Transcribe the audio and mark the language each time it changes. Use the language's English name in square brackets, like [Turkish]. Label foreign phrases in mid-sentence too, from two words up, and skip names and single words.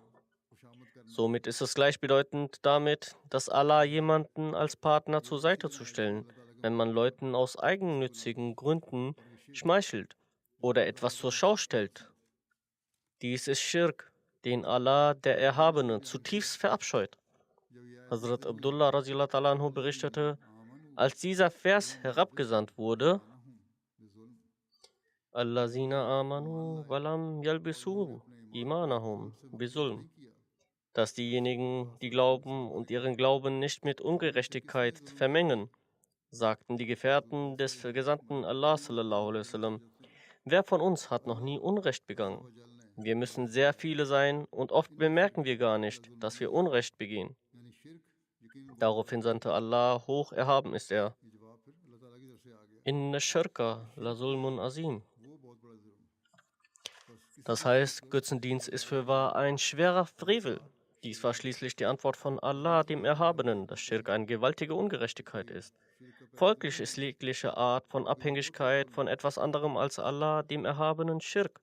[German] Somit ist es gleichbedeutend damit, dass Allah jemanden als Partner zur Seite zu stellen, wenn man Leuten aus eigennützigen Gründen schmeichelt oder etwas zur Schau stellt. Dies ist Schirk, den Allah, der Erhabene, zutiefst verabscheut. Hazrat Abdullah [Arabic] رضي الله عنه [German] berichtete, als dieser Vers herabgesandt wurde: [Arabic] الذين آمنوا ولم يلبسوا إيمانهم بظلم, [German] dass diejenigen, die glauben und ihren Glauben nicht mit Ungerechtigkeit vermengen, sagten die Gefährten des Gesandten Allah [Arabic] صلى الله عليه وسلم: [German] Wer von uns hat noch nie Unrecht begangen? Wir müssen sehr viele sein und oft bemerken wir gar nicht, dass wir Unrecht begehen. Daraufhin sandte Allah, hoch erhaben ist er: [Arabic] إن الشرك لظلم عظيم. [German] Das heißt, Götzendienst ist fürwahr ein schwerer Frevel. Dies war schließlich die Antwort von Allah, dem Erhabenen, dass Schirk eine gewaltige Ungerechtigkeit ist. Folglich ist jegliche Art von Abhängigkeit von etwas anderem als Allah, dem Erhabenen, Schirk.